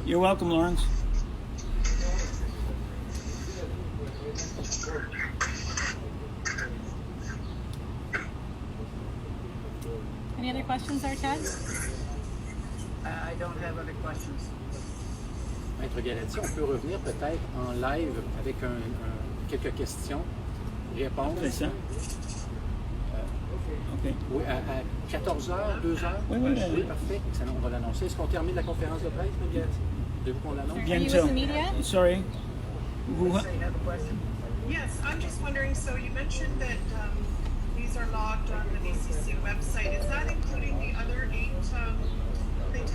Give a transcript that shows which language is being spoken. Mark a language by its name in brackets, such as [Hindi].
[English] You're welcome, Lawrence. Any other questions there, Ted? I don't have other questions. [French] Maître Galati, on peut revenir peut-être en live avec quelques questions, réponses. C'est ça. OK. Oui, à 14h, 2h? Oui. Parfait. Excellent, on va l'annoncer. Est-ce qu'on termine la conférence de presse, Maître Galati? Voulez-vous qu'on l'annonce? [English] Are you with [French] Bientôt. [English] the media? Sorry. Who? Say you have a question? Yes, I'm just wondering, so you mentioned that these are logged on the BCC website. Is that including the other 8 plaintiffs?